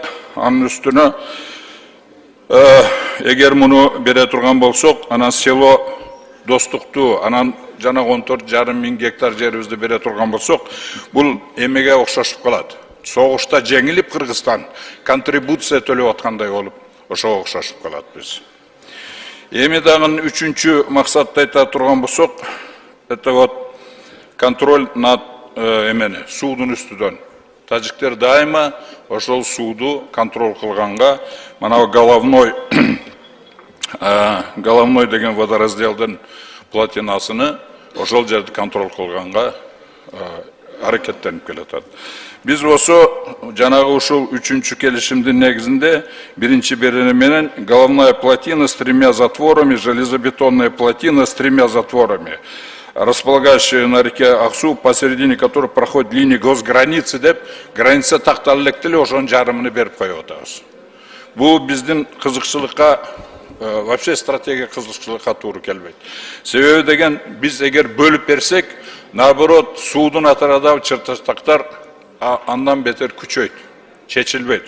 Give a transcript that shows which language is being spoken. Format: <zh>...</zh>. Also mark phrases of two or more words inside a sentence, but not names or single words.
<ky>Анын үстүнө эгер муну бере турган болсок, анан село достукту, анан жана 14,5 мың гектар жерибизди бере турган болсок, бул эмеге окшошуп калат. Согушта жеңилип Кыргызстан контрибуция төлөп аткандай болуп, ошого окшошуп калат биз. Эми дагы үчүнчү максатты айта турган болсок,</ky> <ru>это вот контроль над</ru> <ky>эмени, суудун үстүдөн. Тажиктер дайыма ошол сууду контроль кылганга, мына головной деген водоразделдин платинасыны ошол жерди контроль кылганга аракеттенип келатат. Биз осо жанагы ушул үчүнчү келишимдин негизинде биринчи берени менен</ky> <ru>головная плотина с 3 затворами, железобетонная плотина с 3 затворами, располагающая на реке Аксу, посередине которой проходит линия госграницы</ru> <ky>деп, граница такталып элек эле ошонун жарымын берип коюп атабыз. Бул биздин кызыкчылыкка,</ky> <ru>вообще стратегия</ru> <ky>кызыкчылыкка туура келбейт. Себеби деген биз эгер бөлүп берсек, наоборот, суудун атарадагы чыртыштактар андан бетер күчөйт, чечилбейт.</ky>